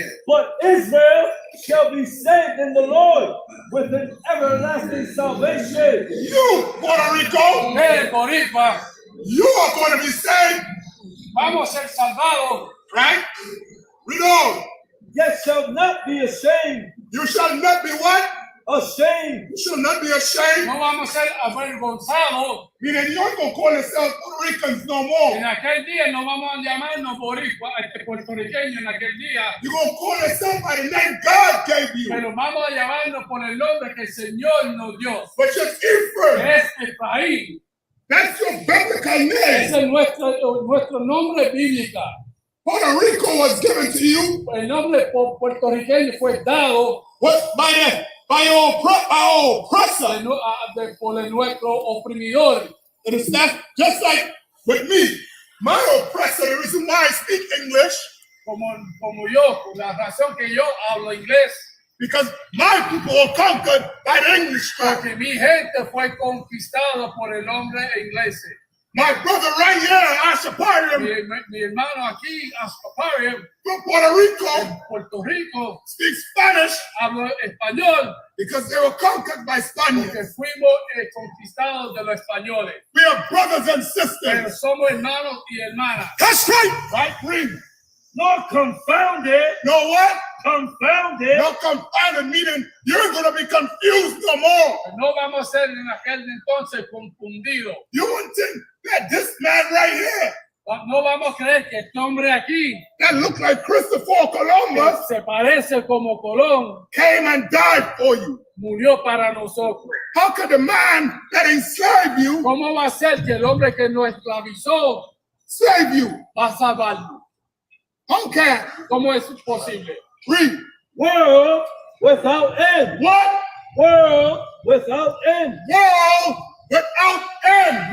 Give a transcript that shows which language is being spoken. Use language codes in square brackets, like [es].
[en] But Israel shall be saved in the Lord with an everlasting salvation. You, Puerto Rico, Boricua, you are going to be saved, [es] vamos a ser salvados. [en] right? Read on. Yet shall not be ashamed. You shall not be what? Ashamed. You shall not be ashamed. [es] No vamos a ser avergonzados. [en] Meaning you ain't going to call yourself Puerto Ricans no more. [es] En aquel día no vamos a llamarnos puertorriqueños en aquel día. [en] You're going to call yourself by the name God gave you. [es] Pero vamos a llamarnos por el nombre que el Señor nos dio. [en] But you're Ephraim. [es] Es Efraín. [en] That's your biblical name. [es] Ese es nuestro nombre bíblico. [en] Puerto Rico was given to you. [es] El nombre puertorriqueño fue dado [en] by your oppressor. [es] Por nuestro oprimidor. [en] Understand? Just like with me, my oppressor, the reason why I speak English, [es] Como yo, por la razón que yo hablo inglés. [en] Because my people were conquered by the English tribe. [es] Porque mi gente fue conquistado por el hombre inglés. [en] My brother right here, I.S.U.P.K, [es] mi hermano aquí, I.S.U.P.K, [en] from Puerto Rico, [es] Puerto Rico, [en] speaks Spanish, [es] habla español, [en] because they were conquered by Spaniards. [es] Porque fuimos conquistados de los españoles. [en] We are brothers and sisters. [es] Pero somos hermanos y hermanas. [en] That's right. Right, read. Not confounded. No what? Confounded. No confounded, meaning you're going to be confused no more. [es] No vamos a ser en aquel entonces confundidos. [en] You wouldn't think that this man right here, [es] no vamos a creer que este hombre aquí, [en] that looked like Christopher Columbus, [es] se parece como Colón, [en] came and died for you. [es] Murió para nosotros. [en] How could the man that enslaved you, [es] ¿Cómo va a ser que el hombre que nos esclavizó, [en] save you? [es] Va a salvarlo? [en] How can? [es] ¿Cómo es posible? [en] Read. World without end. What? World without end. World without end.